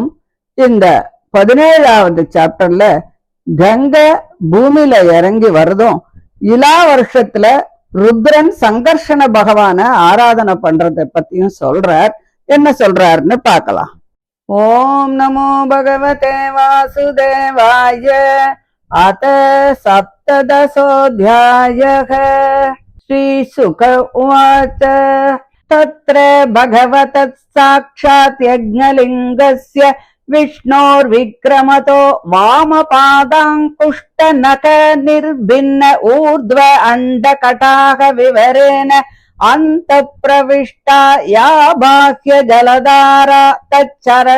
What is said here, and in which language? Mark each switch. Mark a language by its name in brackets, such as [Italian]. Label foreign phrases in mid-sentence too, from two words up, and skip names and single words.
[Tamil] இந்த 17வது சாப்டர்ல கங்கை பூமியில இறங்கி வருதும் இலா வருஷத்துல ருத்ரன் சங்கர்ஷண பகவான ஆராதனை பண்றதை பத்தியும் சொல்றார். என்ன சொல்றாருன்னு பார்க்கலாம். [Sanskrit] ॐ नमो भगवते वासुदेवाय. அத சப்ததசோऽध्यायः. श्रीशुक उवाच तत्र भगवतः साक्षात् यज्ञलिङ्गस्य विष्णोर्विक्रमतो वामपादाङ्कुष्टनख निर्भिन्न ऊर्ध्व अण्डकटाह विवरेण अन्तःप्रविष्टा या बाह्य जलधारा तच्चरण